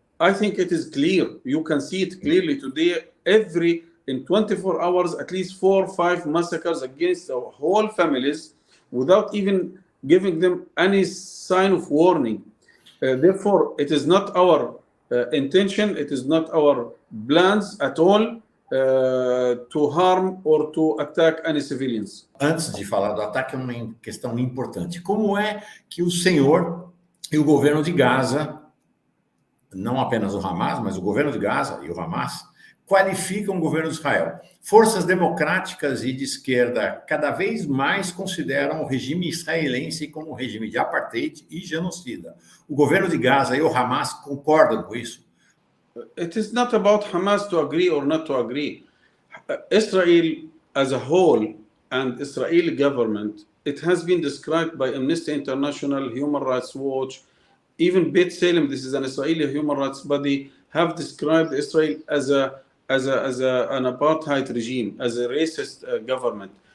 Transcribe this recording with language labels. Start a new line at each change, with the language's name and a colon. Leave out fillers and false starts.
English: I think it is clear. You can see it clearly today. In 24 hours, at least 4 or 5 massacres against whole families without even giving them any sign of warning. Therefore, it is not our intention, it is not our plans at all to harm or to attack any civilians.
Portuguese: Antes de falar do ataque, é uma questão importante. Como é que o senhor e o governo de Gaza, não apenas o Hamas, mas o governo de Gaza e o Hamas, qualificam o governo de Israel? Forças democráticas e de esquerda cada vez mais consideram o regime israelense como um regime de apartheid e genocida. O governo de Gaza e o Hamas concordam com isso?
English: It is not about Hamas to agree or not to agree. Israel as a whole and Israeli government, it has been described by Amnesty International, Human Rights Watch, even Beit Salem, this is an Israeli human rights body, have described Israel as an apartheid regime, as a racist government.